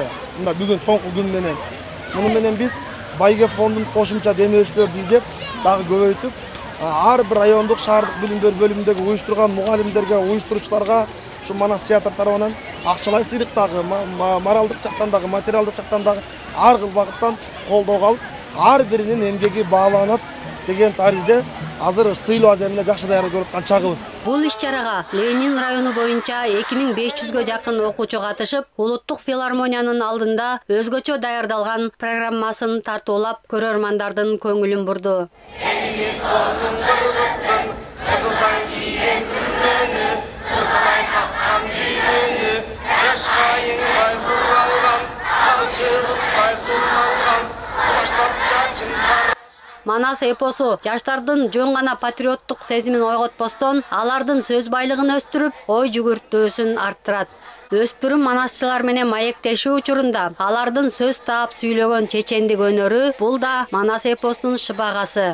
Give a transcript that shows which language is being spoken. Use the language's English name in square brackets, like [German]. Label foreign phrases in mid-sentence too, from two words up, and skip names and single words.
[Kyrgyz] Мына бүгүн соңку күн менен. Муну менен биз Байге фондун кошумча демөөрчүлөрдү издеп, дагы көбөйтүп, ар бир райондук шаардык билим берүү бөлүмүндөгү уюштурган мугалимдерге, уюштуруучуларга ушу Манас театр тарабынан акчалай сыйлыктагы, моралдык жактан дагы, материалдык жактан дагы ар кыл багыттан колдоо алып, ар биринин эмгеги бааланат деген таризде азыр сыйлоо аземине жакшы даярдык көрүп аткан чагыбыз. Бул иш-чарага Ленин району боюнча 2500гө жакын окуучу катышып, Улуттук филармониянын алдында өзгөчө даярдалган программасын тартуулап, көрөрмандардын көңүлүн бурду. Элимиз сонун кыргыздын, кызылдан гийен гүлүнү, кыркылай таккан дүгүнү, жашкайындай буралган, калчырыктай сулуган, уластап чачын тар. Манас эпосу жаштардын жөн гана патриоттук сезимин ойготпостон, алардын сөз байлыгын өстүрүп, ой жүгүртүүсүн арттырат. Өспүрүм манасчылар менен маектешүү учурунда алардын сөз таап сүйлөгөн чечендик өнөрү бул да Манас эпосунун шыбагасы.